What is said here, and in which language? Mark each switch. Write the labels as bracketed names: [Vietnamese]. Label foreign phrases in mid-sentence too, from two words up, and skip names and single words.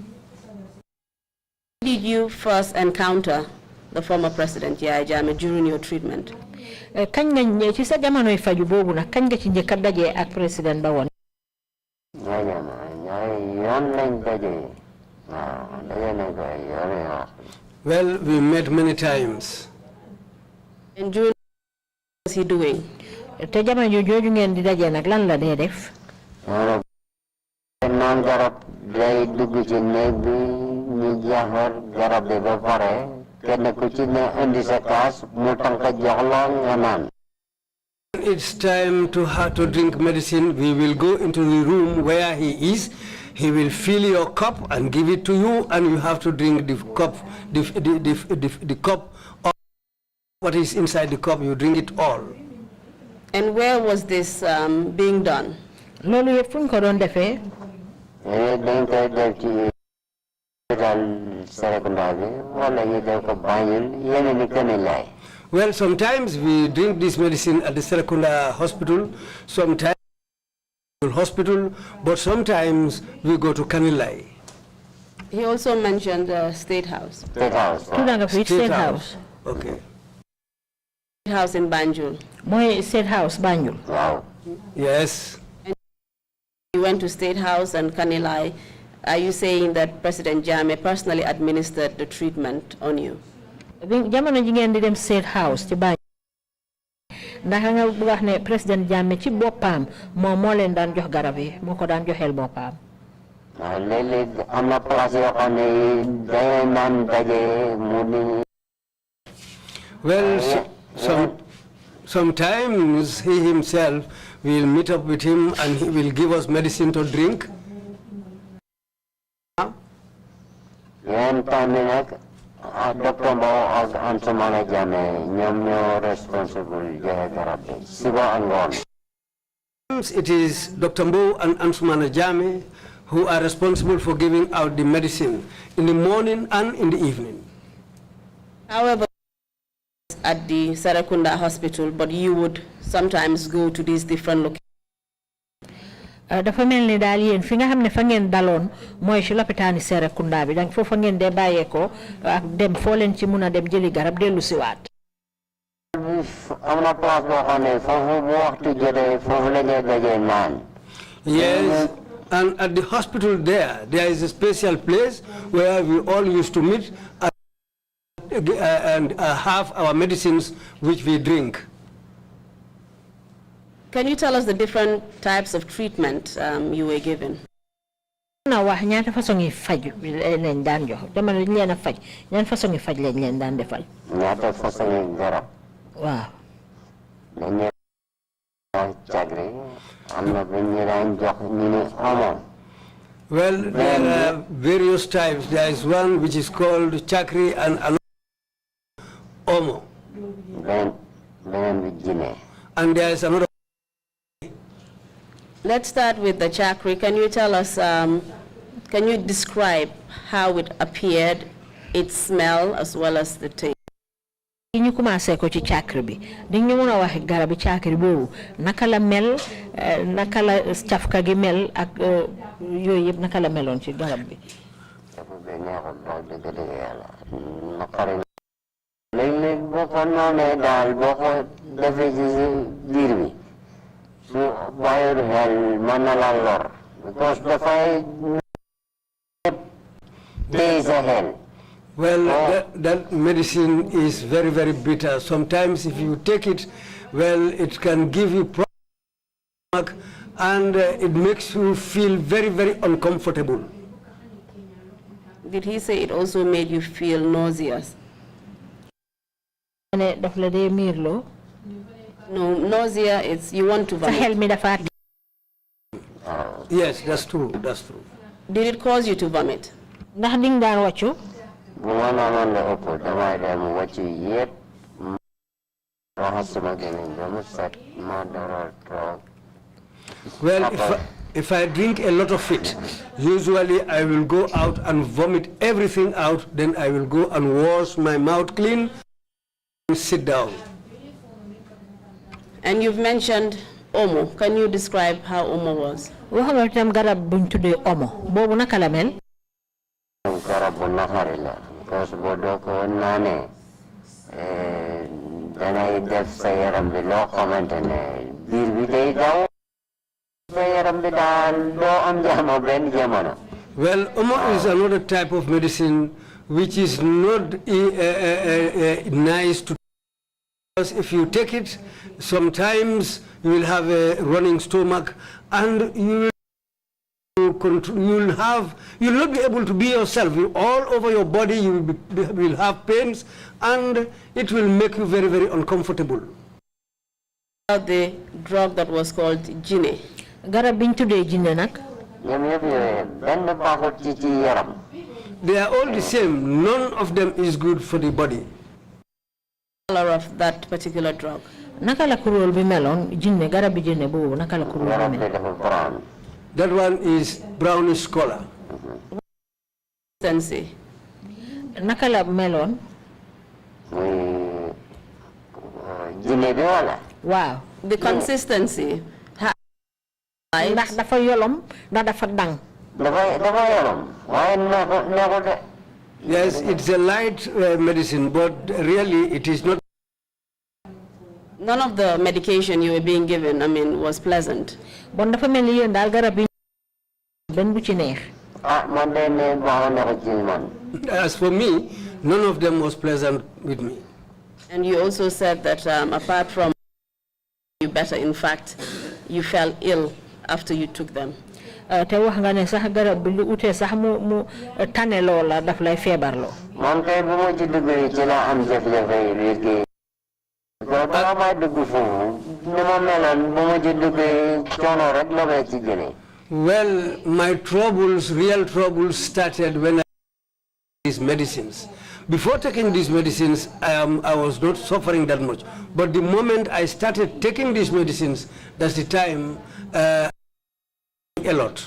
[English] Did you first encounter the former president, Yaya Jammeh, during your treatment? [Wolof] Kañ nga ci sa jamonoy faju boobu nag kañ nga ci njëkk a dajee ak président ba woon? [English] Well, we met many times. And during what was he doing? [Wolof] Te jamono jooju ngeen di dajee nag lan la dee def? [English] It's time to drink medicine. We will go into the room where he is. He will fill your cup and give it to you, and you have to drink the cup, the cup, or what is inside the cup. You drink it all. And where was this being done? [Wolof] Loolu yëpp fu ñu ko doon defee? [English] Well, sometimes we drink this medicine at the Serekunda hospital, sometimes hospital, but sometimes we go to Kanilai. He also mentioned State House. State House. State House. Okay. State House in Banjul. [Wolof] Mooy State House Banjul. [English] Wow. Yes. And you went to State House and Kanilai. Are you saying that President Jammeh personally administered the treatment on you? [Wolof] Jamono ji ngeen di dem State House ci Banjul ndax nga bu wax ne président Jammeh ci boppam moom moo leen daan jox garab yi moo ko daan joxeel boppam. léeg-léeg am na place yoo xam ne dañoo naan daje mu ni. [English] Well, sometimes he himself will meet up with him and he will give us medicine to drink. [Wolof] Yenn time yi nag Dr. Mbow ak Ansumana Jammeh ñoom ñoo responsible joxe garab bi suba ak ngoon. [English] It is Dr. Mbow and Ansumana Jammeh who are responsible for giving out the medicine in the morning and in the evening. However, at the Serekunda hospital, but you would sometimes go to these different locations. [Wolof] Dafa mel ni daal yéen fi nga xam ne fa ngeen daloon mooy ci lopitaani Serekunda bi donc foofa ngeen dee bàyyeekoo ak dem foo leen ci mun a dem jëli garab dellu si waat. am na place boo xam ne foofu bu waxtu jotee foofu la ñuy dajee naan. [English] Yes, and at the hospital there is a special place where we all used to meet and have our medicines which we drink. Can you tell us the different types of treatment you were given? [Wolof] Na wax ñaata façon yi faj lañ daan jox dama lañ leen a faj ñaata façon yi faj lañ leen daan defal. ñaata façon yi garab. waaw. dañuy cagri am na bu ñu daan jox ñu ne omo. [English] Well, there are various types. There is one which is called chakri and omo. And there is another. Let's start with the chakri. Can you tell us, can you describe how it appeared, its smell, as well as the taste? [Wolof] ñu commencé ko ci chakri bi dañ ñu mëna wax garabi chakri boobu naka la mel naka la cafka gi mel ak yooyu yëpp naka la meloon ci garab bi. léeg-léeg boo ko noonee daal boo ko defee ci biir bi su bàyyiwul xel mën na la lor because dafay téye sa xel. [English] Well, that medicine is very, very bitter. Sometimes if you take it, well, it can give you problems and it makes you feel very, very uncomfortable. Did he say it also made you feel nauseous? [Wolof] ne daf la dee miirloo [English] No, nausea, it's you want to [Wolof] sa xel [English] vomit. [Wolof] mi dafa [English] Yes, that's true, that's true. Did it cause you to vomit? [Wolof] ndax ding daan wàccu bu ma naamoon la ëpp damay dem wàccu yëpp raxas sama gémmiñ ba mu set ma dara toog. [English] Well, if I drink a lot of it, usually I will go out and vomit everything out, then I will go and wash my mouth clean and sit down. And you've mentioned Omo. Can you describe how Omo was? [Wolof] wax nga tam garab buñ tuddee omo boobu naka la mel garab bu naqari la [French] parce que [Wolof] boo doo ko naanee danay def sa yaram bi loo xamante ne biir bi day daw sa yaram bi daal doo am jàmm benn jamono. [English] Well, Omo is another type of medicine which is not nice to, because if you take it, sometimes you will have a running stomach and you will not be able to be yourself. All over your body you will have pains and it will make you very, very uncomfortable. The drug that was called Gine. [Wolof] garab biñ tuddee jinne nag ñoom yëpp yooyu benn baaxut ci yaram. [English] They are all the same. None of them is good for the body. Color of that particular drug. [Wolof] naka la kuréel bi meloon jinne garab bi jinne boobu naka la kuréel bi garab bi mel dafa brown. [English] That one is brownish color. Consistency. [Wolof] naka la meloon muy jinne bi wala. waaw [English] The consistency. [Wolof] ndax dafa yolom ndax dafa dang dafa yaram waaye neexul de. [English] Yes, it's a light medicine, but really it is not. None of the medication you were being given, I mean, was pleasant. [Wolof] bon dafa mel ni yéen daal garab yi benn bu ci neex man de ne baaxoon na ko ci man. [English] As for me, none of them was pleasant with me. And you also said that apart from you better, in fact, you fell ill after you took them. [Wolof] te wax nga ne sax garab bi lu utee sax mu tane loola daf lay feebarloo man kay bu ma ci duggee ci la am jafe-jafe yi liggéey. balaa may dugg foofu ni ma meloon bu ma ci duggee coono rek la may ci jëlee. [English] Well, my troubles, real troubles, started when I took these medicines. Before taking these medicines, I was not suffering that much. But the moment I started taking these medicines, that's the time a lot.